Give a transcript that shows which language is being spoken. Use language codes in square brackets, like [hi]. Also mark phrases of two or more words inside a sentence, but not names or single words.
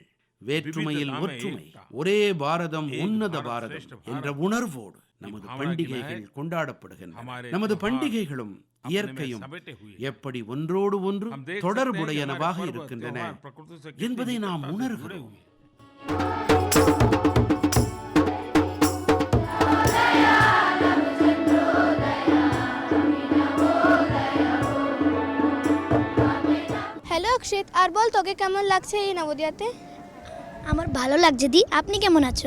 [ta] வேற்றுமையில் ஒற்றுமை, ஒரே பாரதம் உன்னத பாரதம் என்ற உணர்வோடு நமது பண்டிகைகள் கொண்டாடப்படுகின்றன. நமது பண்டிகைகளும் இயற்கையும் எப்படி ஒன்றோடு ஒன்று தொடர்புடையனவாக இருக்கின்றன என்பதை நாம் உணர்கிறோம். [bn] হ্যালো অক্ষিত, আর বল তোকে কেমন লাগছে এই নবোদয়াতে? আমার ভালো লাগছে দি, আপনি কেমন আছো?